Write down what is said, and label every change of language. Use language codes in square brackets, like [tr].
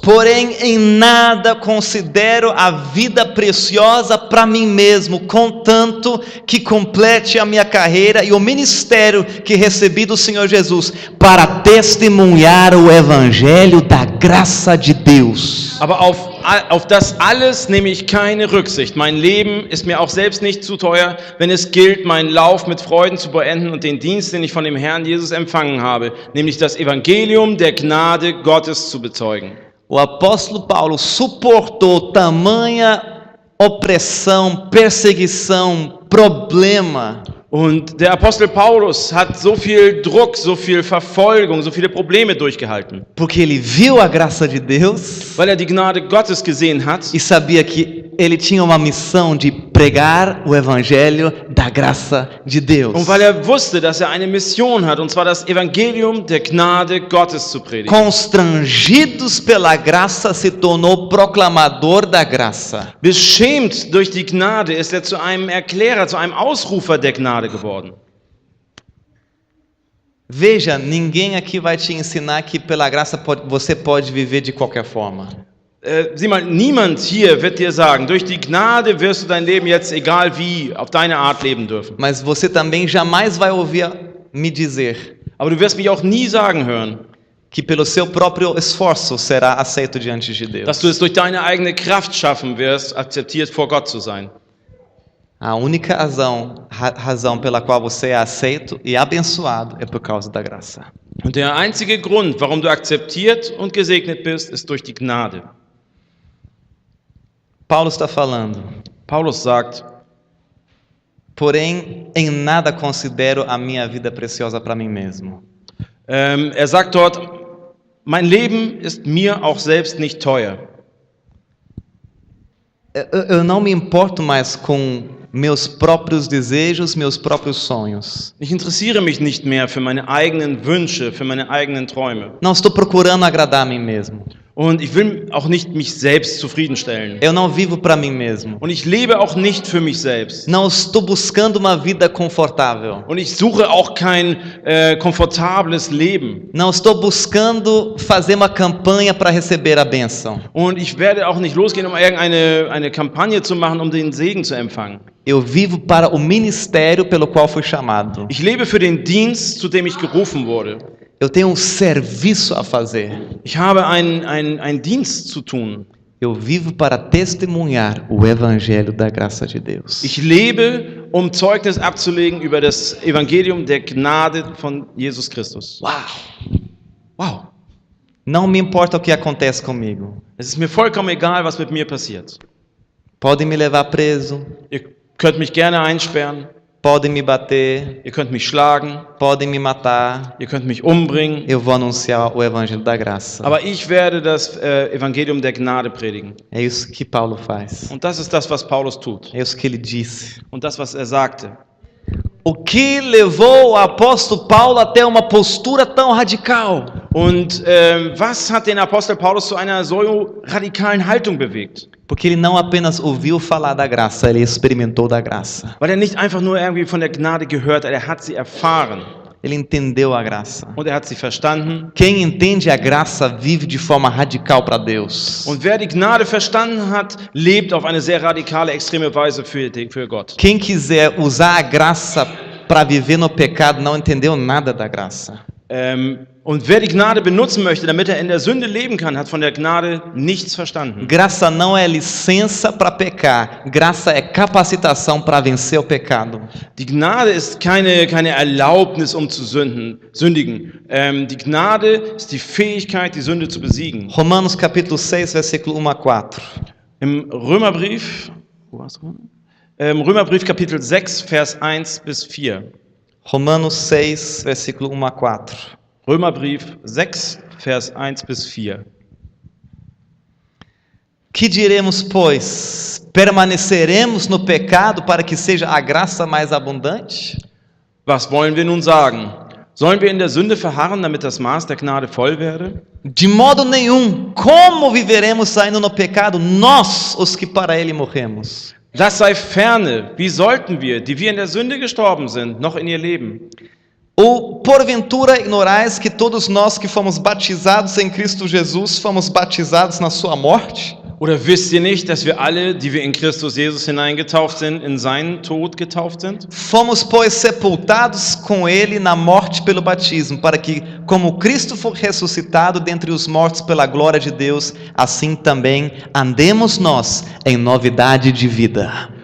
[pt] Porém, em nada considero a vida preciosa para mim mesmo, contanto que complete a minha carreira e o ministério que recebi do Senhor Jesus, para testemunhar o evangelho da graça de Deus. [de] Aber auf das alles nehme ich keine Rücksicht. Mein Leben ist mir auch selbst nicht zu teuer, wenn es gilt, meinen Lauf mit Freuden zu beenden und den Dienst, den ich von dem Herrn Jesus empfangen habe, nämlich das Evangelium der Gnade Gottes zu bezeugen. [pt] O apóstolo Paulo suportou tamanha opressão, perseguição, problema. [de] Und der Apostel Paulus hat so viel Druck, so viel Verfolgung, so viele Probleme durchgehalten. [pt] Porque ele viu a graça de Deus. [de] Weil die Gnade Gottes gesehen hat. [pt] E sabia que ele tinha uma missão de pregar o evangelho da graça de Deus. [de] Und weil wusste, dass eine Mission hat, und zwar das Evangelium der Gnade Gottes zu predigen. [pt] Constrangidos pela graça, se tornou proclamador da graça. [de] Beschämt durch die Gnade ist er zu einem Erklärer, zu einem Ausrufer der Gnade geworden. [pt] Veja, ninguém aqui vai te ensinar que pela graça você pode viver de qualquer forma. [de] Sieh mal, niemand hier wird dir sagen, durch die Gnade wirst du dein Leben jetzt egal wie auf deine Art leben dürfen. [pt] Mas você também jamais vai ouvir me dizer. [de] Aber du wirst mich auch nie sagen hören, [pt] que pelo seu próprio esforço será aceito diante de Deus. [de] Dass du es durch deine eigene Kraft schaffen wirst, akzeptiert vor Gott zu sein. [pt] A única razão pela qual você é aceito e abençoado é por causa da graça. [de] Und der einzige Grund, warum du akzeptiert und gesegnet bist, ist durch die Gnade. [pt] Paulo está falando. [de] Paulus sagt: [pt] Porém, em nada considero a minha vida preciosa para mim mesmo. [de] Sagt dort: Mein Leben ist mir auch selbst nicht teuer. [pt] Eu não me importo mais com meus próprios desejos, meus próprios sonhos. [de] Ich interessiere mich nicht mehr für meine eigenen Wünsche, für meine eigenen Träume. [pt] Não estou procurando agradar a mim mesmo. [de] Und ich will auch nicht mich selbst zufriedenstellen. [pt] Eu não vivo para mim mesmo. [de] Und ich lebe auch nicht für mich selbst. [pt] Não estou buscando uma vida confortável. [de] Und ich suche auch kein komfortables Leben. [pt] Não estou buscando fazer uma campanha para receber a bênção. [de] Und ich werde auch nicht losgehen, um eine Kampagne zu machen, um den Segen zu empfangen. [pt] Eu vivo para o ministério pelo qual fui chamado. [de] Ich lebe für den Dienst, zu dem ich gerufen wurde. [pt] Eu tenho serviço a fazer. [de] Ich habe einen Dienst zu tun. [pt] Eu vivo para testemunhar o evangelho da graça de Deus. [de] Ich lebe, um Zeugnis abzulegen über das Evangelium der Gnade von Jesus Christus. Uau! Wow. [pt] Não me importa o que acontece comigo. [de] Es ist mir vollkommen egal, was mit mir passiert. [pt] Podem me levar preso, [de] Ihr könnt mich gerne einsperren, [pt] podem me bater, [de] ihr könnt mich schlagen, [pt] podem me matar. [de] ihr könnt mich umbringen, [pt] Eu vou anunciar o evangelho da graça. [de] aber ich werde das Evangelium der Gnade predigen. [pt] É isso que Paulo faz. [de] Und das ist das, was Paulus tut. [pt] É isso que ele disse. [de] Und das, was sagte. [pt] O que levou o apóstolo Paulo até uma postura tão radical? [de] Und was hat den Apostel Paulus zu einer so radikalen Haltung bewegt? [pt] Porque ele não apenas ouviu falar da graça, ele experimentou da graça. [de] Weil er nicht einfach nur irgendwie von der Gnade gehört hat, er hat sie erfahren [pt] Ele entendeu a graça. [de] und er hat sie verstanden. [pt] Quem entende a graça vive de forma radical para Deus. [de] Und wer die Gnade verstanden hat, lebt auf eine sehr radikale, extreme Weise für Gott. [pt] Quem quiser usar a graça para viver no pecado não entendeu nada da graça. [de] Und wer die Gnade benutzen möchte, damit er in der Sünde leben kann, hat von der Gnade nichts verstanden. [pt] Graça não é licença para pecar, graça é capacitação para vencer o pecado. [de] Die Gnade ist keine Erlaubnis, um zu sündigen. Die Gnade ist die Fähigkeit, die Sünde zu besiegen. [pt] Romanos capítulo 6, versículo 1 a 4. [de] Im Römerbrief, Römerbrief Kapitel 6, Vers 1 bis 4. [pt] Romanos 6, versículo 1 a 4. [de] Römerbrief 6, Vers 1 bis 4. [pt] Que diremos, pois? Permaneceremos no pecado para que seja a graça mais abundante? [de] Was wollen wir nun sagen? Sollen wir in der Sünde verharren, damit das Maß der Gnade voll werde? [pt] De modo nenhum. Como viveremos saindo no pecado, nós, os que para ele morremos? [de] Das sei ferne. Wie sollten wir, die wir in der Sünde gestorben sind, noch in ihr leben? [pt] Ou porventura ignorais que todos nós que fomos batizados em Cristo Jesus fomos batizados na sua morte? [de] Oder wisst ihr nicht, dass wir alle, die wir in Christus Jesus hineingetauft sind, in seinen Tod getauft sind? [pt] Fomos, pois, sepultados com ele na morte pelo batismo, para que, como Cristo foi ressuscitado dentre os mortos pela glória de Deus, assim também andemos nós em novidade de vida.